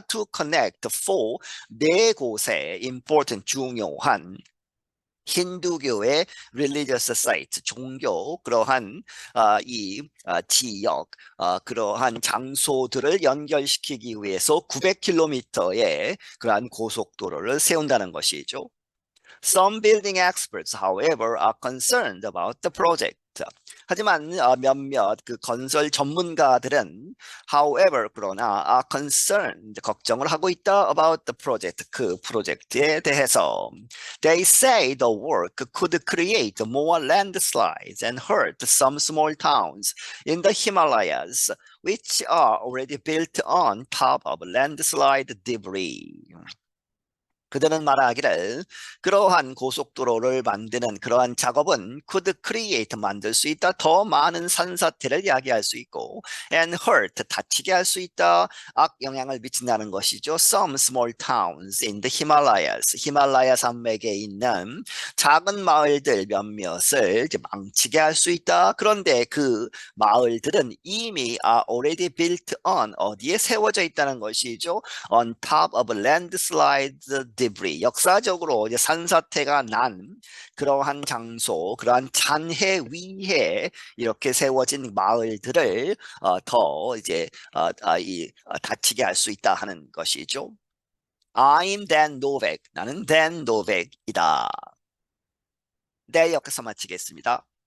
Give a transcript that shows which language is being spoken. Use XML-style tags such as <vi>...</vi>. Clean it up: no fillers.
<en>To connect four,</en> <ko>네 곳의</ko> <en>important,</en> <ko>중요한 힌두교의</ko> <en>religious site,</en> <ko>종교, 그러한 지역, 그러한 장소들을 연결시키기 위해서 900km의 그러한 고속도로를 세운다는 것이죠.</ko> <en>Some building experts, however, are concerned about the project.</en> <ko>하지만 몇몇 그 건설 전문가들은</ko> <en>however,</en> <ko>그러나</ko> <en>are concerned,</en> <ko>걱정을 하고 있다</ko> <en>about the project,</en> <ko>그 프로젝트에 대해서.</ko> <en>They say the work could create more landslides and hurt some small towns in the Himalayas, which are already built on top of landslide debris.</en> <ko>그들은 말하기를 그러한 고속도로를 만드는 그러한 작업은</ko> <en>could create,</en> <ko>만들 수 있다. 더 많은 산사태를 야기할 수 있고</ko> <en>and hurt,</en> <ko>다치게 할 수 있다. 악영향을 미친다는 것이죠.</ko> <en>Some small towns in the Himalayas,</en> <ko>히말라야 산맥에 있는 작은 마을들 몇몇을 이제 망치게 할 수 있다. 그런데 그 마을들은 이미</ko> <en>are already built on,</en> <ko>어디에 세워져 있다는 것이죠.</ko> <en>On top of landslide debris,</en> <ko>역사적으로 이제 산사태가 난 그러한 장소, 그러한 잔해 위에 이렇게 세워진 마을들을 더 이제 다치게 할 수 있다 하는 것이죠.</ko> <en>I'm Dan Novak.</en> <ko>나는 Dan Novak이다. 네, 여기서 마치겠습니다.</ko>